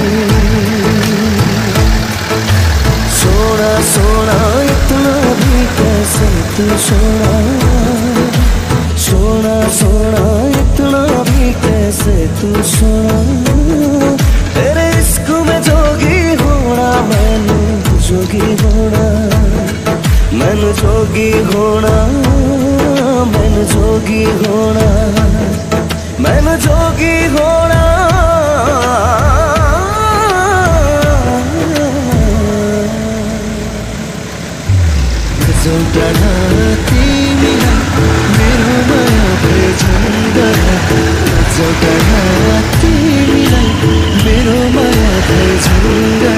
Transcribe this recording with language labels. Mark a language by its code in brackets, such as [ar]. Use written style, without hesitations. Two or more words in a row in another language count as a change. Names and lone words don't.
[hi] सोना सोना इतना भी कैसे तू सोना, सोना सोना इतना भी कैसे तू सोना। तेरे इश्क में जोगी होना मैंने जोगी होना, मैंने जोगी होना, मैंने जोगी होना, मैंने जोगी होना। [ne] गजौटा तिमीलाई मेरो माया झन्डा, गजौटा तिमीलाई मेरो माया झन्डा।